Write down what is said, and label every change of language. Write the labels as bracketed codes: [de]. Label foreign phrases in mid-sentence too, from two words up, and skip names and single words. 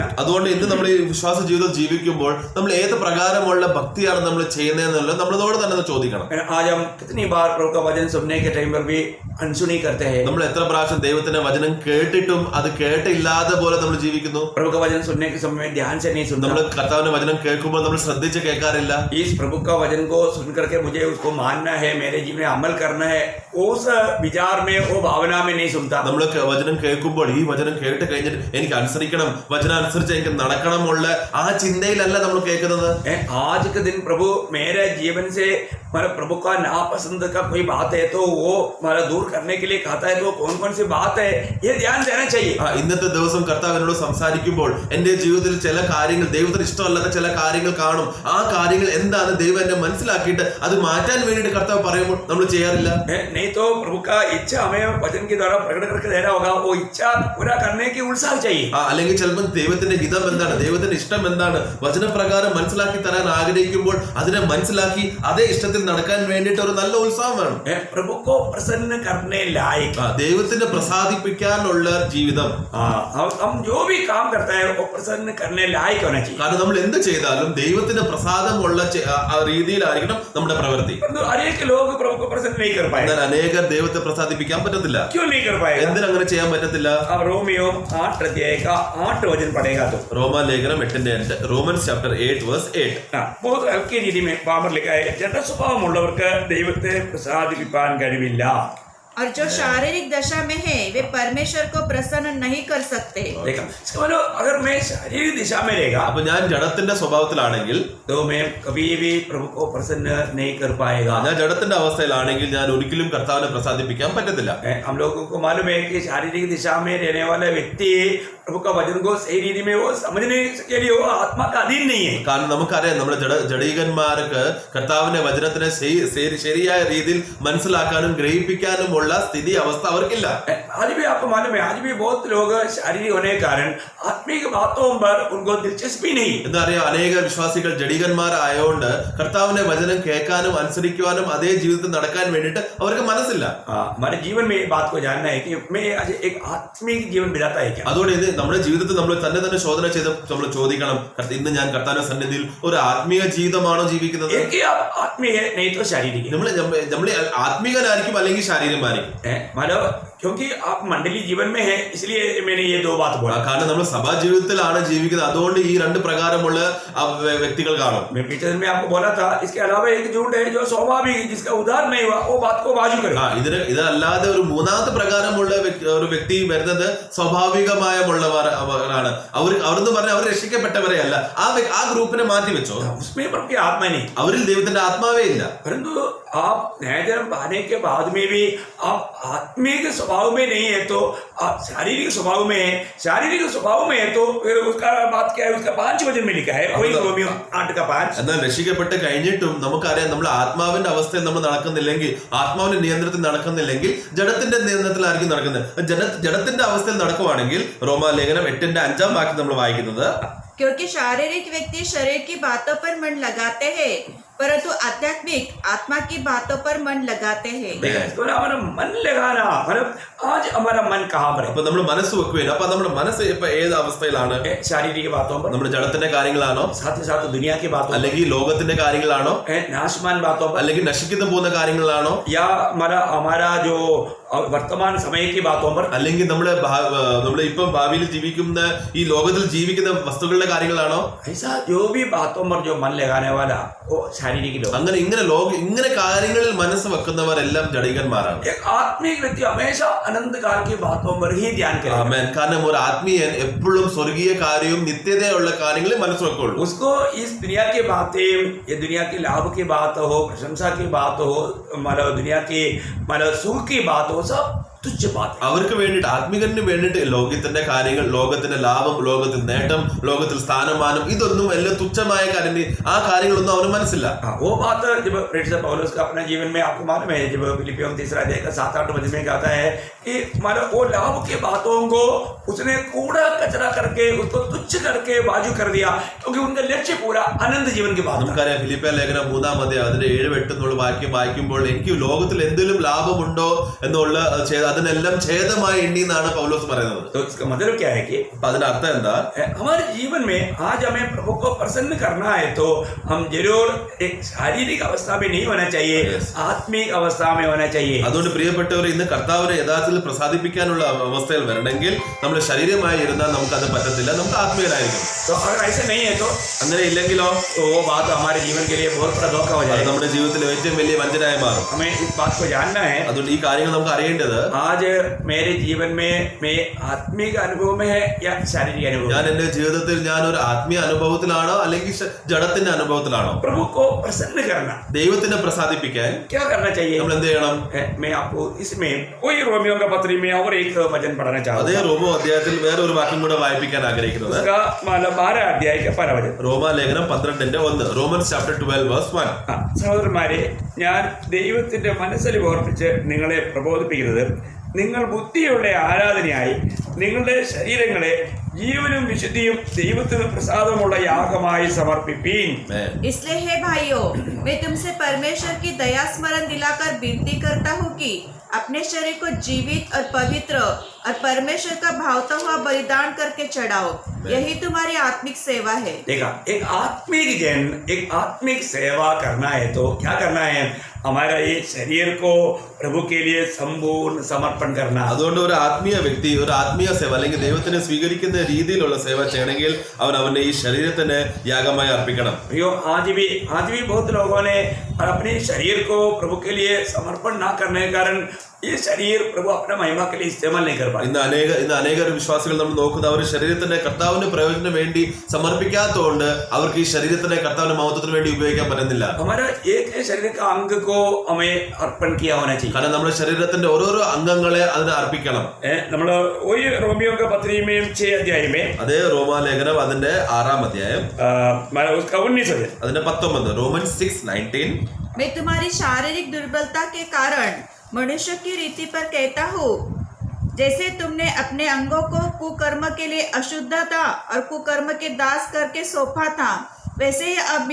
[ml] അതുകൊണ്ട് ഇന്ന് നമ്മൾ ഈ വിശ്വാസ ജീവിതം ജീവിക്കുമ്പോൾ നമ്മൾ ഏത് പ്രകാരമുള്ള ഭക്തിയാണ് നമ്മൾ ചെയ്യുന്നതെന്നുള്ളത് നമ്മളോട് തന്നെ ചോദിക്കണം. [hi] आज हम कितनी बार प्रभु का वचन सुनने के टाइम पर भी अनसुनी करते हैं. [ml] നമ്മൾ എത്ര പ്രാവശ്യം ദൈവത്തിന്റെ വചനം കേട്ടിട്ടും അത് കേട്ടില്ലാതെ പോലെ നമ്മൾ ജീവിക്കുന്നു. [hi] प्रभु का वचन सुनने के समय में ध्यान से नहीं सुनता. [ml] നമ്മൾ കർത്താവിന്റെ വചനം കേൾക്കുമ്പോൾ നമ്മൾ ശ്രദ്ധിച്ച് കേൾക്കാറില്ല. [hi] इस प्रभु का वचन को सुन करके मुझे उसको मानना है, मेरे जीवन में अमल करना है, उस विचार में वो भावना में नहीं सुनता. [ml] നമ്മൾ വചനം കേൾക്കുമ്പോൾ ഈ വചനം കേട്ട് കഴിഞ്ഞിട്ട് എനിക്ക് അനുസരിക്കണം, വചനം അനുസരിച്ച് എനിക്ക് നടക്കണമുള്ള ആ ചിന്തയിലല്ല നമ്മൾ കേൾക്കുന്നത്. [hi] आज के दिन प्रभु मेरे जीवन से मतलब प्रभु का नापसंद का कोई बात है तो वो मतलब दूर करने के लिए कहता है, तो कौन कौन सी बात है ये ध्यान देना चाहिए. [ml] ഇന്നത്തെ ദിവസം കർത്താവിനോട് സംസാരിക്കുമ്പോൾ എന്റെ ജീവിതത്തിൽ ചില കാര്യങ്ങൾ ദൈവത്തിന് ഇഷ്ടമല്ലാത്ത ചില കാര്യങ്ങൾ കാണും. ആ കാര്യങ്ങൾ എന്താണ് ദൈവം എന്നെ മനസ്സിലാക്കിയിട്ട് അത് മാറ്റാൻ വേണ്ടിയിട്ട് കർത്താവ് പറയുമ്പോൾ നമ്മൾ ചെയ്യാറില്ല. [hi] नहीं तो प्रभु का इच्छा हमें वचन के द्वारा प्रकट करके देना होगा. वो इच्छा पूरा करने की उत्साह चाहिए. [ml] അല്ലെങ്കിൽ ചിലപ്പോൾ ദൈവത്തിന്റെ ഹിതം എന്താണ്, ദൈവത്തിന്റെ ഇഷ്ടം എന്താണ്, വചനപ്രകാരം മനസ്സിലാക്കി തരാൻ ആഗ്രഹിക്കുമ്പോൾ അതിനെ മനസ്സിലാക്കി അതേ ഇഷ്ടത്തിൽ നടക്കാൻ വേണ്ടിയിട്ട് ഒരു നല്ല ഉത്സാഹം വേണം. [hi] प्रभु को प्रसन्न करने लायक [ml] ദൈവത്തിന് പ്രസാദിപ്പിക്കാനുള്ള ജീവിതം. [hi] हम जो भी काम करता है वो प्रसन्न करने लायक होना चाहिए. [ml] കാരണം നമ്മൾ എന്ത് ചെയ്താലും ദൈവത്തിന് പ്രസാദമുള്ള രീതിയിലായിരിക്കണം നമ്മുടെ പ്രവൃത്തി. [hi] अनेक लोग प्रभु को प्रसन्न नहीं कर पाए. [ml] എന്നാൽ അനേകർ ദൈവത്തെ പ്രസാദിപ്പിക്കാൻ പറ്റത്തില്ല. [hi] क्यों नहीं कर पाएगा? [ml] എന്തിനങ്ങനെ ചെയ്യാൻ പറ്റത്തില്ല? [hi] अब रोमियो 8 अध्याय का 8 वचन पढ़ेगा तो [ml] റോമാലേഖനം 8:8 റോമൻസ് ചാപ്റ്റർ 8:8 [hi] बहुत हल्की രീതി में पावर लिखा है. [ml] ജഡസ്വഭാവമുള്ളവർക്ക് ദൈവത്തെ പ്രസാദിപ്പിക്കാൻ കഴിവില്ല. [hi] और जो शारीरिक दशा में है वे परमेश्वर को प्रसन्न नहीं कर सकते. देखा, इसका मतलब अगर मैं शारीरिक दिशा में रहेगा [ml] അപ്പൊ ഞാൻ ജഡത്തിന്റെ സ്വഭാവത്തിലാണെങ്കിൽ [hi] तो मैं कभी भी प्रभु को प्रसन्न नहीं कर पाएगा. [ml] ഞാൻ ജഡത്തിന്റെ അവസ്ഥയിലാണെങ്കിൽ ഞാൻ ഒരിക്കലും കർത്താവിനെ പ്രസാദിപ്പിക്കാൻ പറ്റത്തില്ല. [hi] हम लोगों को मालूम है कि शारीरिक दिशा में रहने वाला व्यक्ति प्रभु का वचन को सही रीति में वो समझने के लिए वो आत्मा का अधीन नहीं है. [ml] കാരണം നമുക്കറിയാം നമ്മുടെ ജഡീകന്മാർക്ക് കർത്താവിന്റെ വചനത്തിനെ ശരിയായ രീതിയിൽ മനസ്സിലാക്കാനും ഗ്രഹിപ്പിക്കാനുമുള്ള സ്ഥിതി അവസ്ഥ അവർക്കില്ല. [hi] आज भी आपको मालूम है, आज भी बहुत लोग शारीरिक होने के कारण आत्मिक बातों पर उनको दिलचस्पी नहीं. [ml] എന്നറിയാം അനേക വിശ്വാസികൾ ജഡീകന്മാരായോണ്ട് കർത്താവിന്റെ വചനം കേൾക്കാനും അനുസരിക്കുവാനും അതേ ജീവിതത്തിൽ നടക്കാൻ വേണ്ടിയിട്ട് അവർക്ക് മനസ്സില്ല. [hi] हमारे जीवन में ये बात को जानना है कि मैं आज एक आत्मिक जीवन बिताता है क्या. [ml] അതുകൊണ്ട് ഇത് നമ്മുടെ ജീവിതത്തിൽ നമ്മൾ തന്നെ ശോധന ചെയ്ത് നമ്മൾ ചോദിക്കണം, ഇന്ന് ഞാൻ കർത്താവിന്റെ സന്നിധിയിൽ ഒരു ആത്മീയ ജീവിതമാണോ ജീവിക്കുന്നത്? [hi] एक ही आप आत्मिक है, नहीं तो शारीरिक है. [ml] നമ്മൾ ആത്മീകനായിരിക്കും അല്ലെങ്കിൽ ശാരീരികമായിരിക്കും. [hi] मतलब क्योंकि आप मंडली जीवन में है इसलिए मैंने ये दो बात बोला. [ml] കാരണം നമ്മൾ സഭാ ജീവിതത്തിലാണ് ജീവിക്കുന്നത്, അതുകൊണ്ട് ഈ രണ്ട് പ്രകാരമുള്ള വ്യക്തികൾ കാണും. [hi] मैं पिछले दिन में आपको बोला था इसके अलावा एक झूठ है जो स्वाभाविक जिसका उदाहरण नहीं हुआ वो बात को बाजू करे. [ml] ഇതല്ലാതെ ഒരു മൂന്നാമത്തെ പ്രകാരമുള്ള ഒരു വ്യക്തി വരുന്നത് സ്വാഭാവികമായുള്ളവരാണ്. അവരെന്ന് പറഞ്ഞാൽ അവർ രക്ഷിക്കപ്പെട്ടവരെ അല്ല, ആ ഗ്രൂപ്പിനെ മാറ്റി വെച്ചോ. [hi] उसमें प्रभु की आत्मा नहीं, [ml] അവരിൽ ദൈവത്തിന്റെ ആത്മാവേ ഇല്ല. [hi] परंतु आप नया जन्म पाने के बाद में भी आप आत्मिक स्वभाव में नहीं है तो आप शारीरिक स्वभाव में है. शारीरिक स्वभाव में है तो फिर उसका बात क्या है, उसका 5 वचन में लिखा है, वही रोमियो 8 का 5. [ml] എന്നാൽ രക്ഷിക്കപ്പെട്ട് കഴിഞ്ഞിട്ടും നമുക്കറിയാം നമ്മൾ ആത്മാവിന്റെ അവസ്ഥയിൽ നമ്മൾ നടക്കുന്നില്ലെങ്കിൽ, ആത്മാവിന്റെ നിയന്ത്രണത്തിൽ നടക്കുന്നില്ലെങ്കിൽ ജഡത്തിന്റെ നിയന്ത്രണത്തിലായിരിക്കും നടക്കുന്നത്. ജഡത്തിന്റെ അവസ്ഥയിൽ നടക്കുവാണെങ്കിൽ റോമാലേഖനം 8:5 വാക്യം നമ്മൾ വായിക്കുന്നത്, [hi] क्योंकि शारीरिक व्यक्ति शरीर की बातों पर मन लगाते हैं परंतु आध्यात्मिक आत्मा की बातों पर मन लगाते हैं. तो हमारा मन लगाना मतलब आज हमारा मन कहाँ पर है? [ml] അപ്പൊ നമ്മൾ മനസ്സ് വെക്കുകയില്ല. അപ്പൊ നമ്മുടെ മനസ്സ് ഇപ്പൊ ഏത് അവസ്ഥയിലാണ്? [hi] शारीरिक बातों पर, [ml] നമ്മുടെ ജഡത്തിന്റെ കാര്യങ്ങളാണോ, [hi] साथ ही साथ दुनिया की बातों, [ml] അല്ലെങ്കിൽ ലോകത്തിന്റെ കാര്യങ്ങളാണോ, [hi] नाशमान बातों पर, [ml] അല്ലെങ്കിൽ നശിക്കുന്നു പോകുന്ന കാര്യങ്ങളാണോ, [hi] या हमारा जो वर्तमान समय की बातों पर, [ml] അല്ലെങ്കിൽ നമ്മുടെ ഇപ്പൊ ഭാവിയിൽ ജീവിക്കുന്ന ഈ ലോകത്തിൽ ജീവിക്കുന്ന വസ്തുക്കളുടെ കാര്യങ്ങളാണോ? [hi] ऐसा जो भी बातों पर जो मन लगाने वाला वो शारीरिक लोग. [ml] അങ്ങനെ ഇങ്ങനെ കാര്യങ്ങളിൽ മനസ്സ് വെക്കുന്നവരെല്ലാം ജഡികന്മാരാണ്. [hi] एक आत्मिक व्यक्ति हमेशा अनंत काल की बातों पर ही ध्यान करेगा. [ml] ആമേൻ. കാരണം ഒരു ആത്മീയൻ എപ്പോഴും സ്വർഗീയ കാര്യവും നിത്യതയുള്ള കാര്യങ്ങളിൽ മനസ്സ് വെക്കുള്ളൂ. [hi] उसको इस दुनिया की बातें, ये दुनिया की लाभ की बात हो, प्रशंसा की बात हो, मतलब दुनिया की मतलब सुख की बात हो, सब तुच्छ बात है। [ml] അവർക്ക് വേണ്ടിയിട്ട് ആത്മികന് വേണ്ടിയിട്ട് ലോകത്തിന്റെ കാര്യങ്ങൾ, ലോകത്തിന്റെ ലാഭം, ലോകത്തിൽ നേട്ടം, ലോകത്തിൽ സ്ഥാനമാനം, ഇതൊന്നും എല്ലാം തുച്ഛമായ കാര്യം. ആ കാര്യങ്ങളൊന്നും അവന് മനസ്സില്ല. [hi] वो बात जब प्रेरित पौलुस का अपने जीवन में आपको मालूम है, जब फिलिपियों 3 अध्याय का 7-8 वचन में कहता है कि मानो वो लाभ के बातों को उसने कूड़ा कचरा करके उसको तुच्छ करके बाजू कर दिया, क्योंकि उनका लक्ष्य पूरा अनंत जीवन की बात है। [ml] നമുക്കറിയാം ഫിലിപ്പിയ ലേഖനം 3-ാം അധ്യായം അതിന്റെ 7-8 എന്നുള്ള വാക്യം വായിക്കുമ്പോൾ എനിക്ക് ലോകത്തിൽ എന്തെങ്കിലും ലാഭമുണ്ടോ എന്നുള്ള അതിനെല്ലാം ഛേദമായി എണ്ണി എന്നാണ് പൗലോസ് പറയുന്നത്. [hi] तो इसका मतलब क्या है कि [ml] അപ്പൊ അതിന്റെ അർത്ഥം എന്താ? [hi] हमारे जीवन में आज हमें प्रभु को प्रसन्न करना है तो हम जरूर एक शारीरिक अवस्था में नहीं होना चाहिए, आत्मिक अवस्था में होना चाहिए। [ml] അതുകൊണ്ട് പ്രിയപ്പെട്ടവർ, ഇന്ന് കർത്താവിനെ യഥാർത്ഥത്തിൽ പ്രസാദിപ്പിക്കാനുള്ള അവസ്ഥയിൽ വരണമെങ്കിൽ നമ്മൾ ശരീരമായി ഇരുന്നാൽ നമുക്ക് അത് പറ്റത്തില്ല. നമുക്ക് ആത്മീയരായിരിക്കും. [hi] तो अगर ऐसा नहीं है तो [ml] അങ്ങനെ ഇല്ലെങ്കിലോ [hi] वो बात हमारे जीवन के लिए बहुत बड़ा धोखा हो [ml] അത് [hi] जाएगा। [ml] നമ്മുടെ ജീവിതത്തിൽ ഏറ്റവും വലിയ വഞ്ചനയായി മാറും. [hi] हमें इस बात को जानना है, [ml] അതുകൊണ്ട് ഈ കാര്യങ്ങൾ നമുക്ക് അറിയേണ്ടത്, [hi] आज मेरे जीवन में मैं आत्मिक अनुभव में है या शारीरिक अनुभव [ml] ഞാൻ [hi] में? [ml] എന്റെ ജീവിതത്തിൽ ഞാൻ ഒരു ആത്മീയ അനുഭവത്തിലാണോ അല്ലെങ്കിൽ ജഡത്തിന്റെ അനുഭവത്തിലാണോ? [hi] प्रभु को प्रसन्न करना, [ml] ദൈവത്തിനെ പ്രസാദിപ്പിക്കാൻ [hi] क्या करना चाहिए? [ml] നമ്മൾ എന്ത് ചെയ്യണം? [hi] मैं आपको इसमें वही रोमियो का पत्री में और एक वचन पढ़ना [ml] അതേ [hi] चाहूँगा। [ml] റോമോ അധ്യായത്തിൽ വേറെ ഒരു വാക്യം കൂടെ വായിപ്പിക്കാൻ ആഗ്രഹിക്കുന്നത്. [hi] उसका मतलब 12 अध्याय का 12 वचन। [ml] റോമാലേഖനം 12:1, റോമൻസ് ചാപ്റ്റർ 12:1. സഹോദരന്മാരെ, ഞാൻ ദൈവത്തിന്റെ മനസ്സിൽ ഓർപ്പിച്ച് നിങ്ങളെ പ്രബോധിപ്പിക്കുന്നത്, നിങ്ങൾ ബുദ്ധിയുടെ ആരാധനയായി നിങ്ങളുടെ ശരീരങ്ങളെ ജീവനും വിശുദ്ധിയും ദൈവത്തിന് പ്രസാദമുള്ള യാഗമായി സമർപ്പിപ്പീൻ. [hi] इसलिए हे भाइयों, मैं तुमसे परमेश्वर की दया स्मरण दिलाकर विनती करता हूँ कि अपने शरीर को जीवित और पवित्र और परमेश्वर का भावता हुआ बलिदान करके चढ़ाओ, यही तुम्हारी आत्मिक सेवा है। देखा, एक आत्मिक जन एक आत्मिक सेवा करना है तो क्या करना है? हमारा ये शरीर को प्रभु के लिए संपूर्ण समर्पण करना। [ml] അതുകൊണ്ട് ഒരു ആത്മീയ വ്യക്തി ഒരു ആത്മീയ സേവ അല്ലെങ്കിൽ ദൈവത്തിനെ സ്വീകരിക്കുന്ന രീതിയിലുള്ള സേവ ചെയ്യണമെങ്കിൽ അവൻ അവന്റെ ഈ ശരീരത്തിന് യാഗമായി അർപ്പിക്കണം. [hi] भैया, आज भी बहुत लोगों ने अपने शरीर को प्रभु के लिए समर्पण ना करने के कारण ये शरीर प्रभु अपना महिमा के लिए इस्तेमाल नहीं कर पाए। [ml] ഇന്ന് അനേക വിശ്വാസികൾ നമ്മൾ നോക്കുന്ന അവർ ശരീരത്തിന്റെ കർത്താവിന്റെ പ്രയോജനത്തിന് വേണ്ടി സമർപ്പിക്കാത്തതുകൊണ്ട് അവർക്ക് ഈ ശരീരത്തിന്റെ കർത്താവിന്റെ മഹത്വത്തിന് വേണ്ടി ഉപയോഗിക്കാൻ പറ്റുന്നില്ല. [hi] हमारा एक शरीर का अंग को हमें अर्पण किया होना चाहिए। [ml] കാരണം നമ്മുടെ ശരീരത്തിന്റെ ഓരോരോ അംഗങ്ങളെ അതിനെ അർപ്പിക്കണം. [hi] നമ്മൾ वही रोमियो का पत्री में 6 अध्याय में [ml] അതേ റോമാലേഖനം അതിന്റെ 6-ാം അധ്യായം [hi] उसका 19 वचन, [ml] അതിന്റെ 19, റോമൻസ് 6:19. [hi] मैं तुम्हारी शारीरिक दुर्बलता के कारण मनुष्य की रीति पर कहता हूँ, जैसे तुमने अपने अंगों को कुकर्म के लिए अशुद्धता और कुकर्म के दास करके सौंपा था, वैसे ही अभी